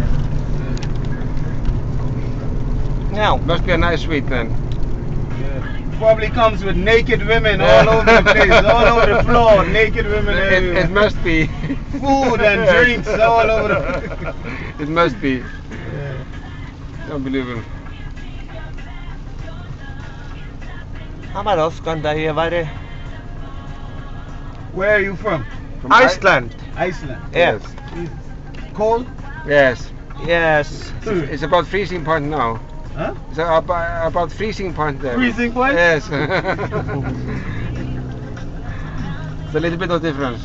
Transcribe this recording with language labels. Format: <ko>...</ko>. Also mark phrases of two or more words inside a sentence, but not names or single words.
<en>Now, must be a nice suite then. Yeah. Probably comes with naked women all over the place, all over the floor, naked women everywhere. It must be. Food and drinks all over the place. It must be. Yeah. Unbelievable.</en> <is>Hann var öskandi að ég væri</is> <en>Where are you from? From Iceland. Iceland. Yes. Cold? Yes. Yes. It's about freezing point now. Huh? It's about freezing point there. Freezing point? Yes. It's a little bit of difference.</en>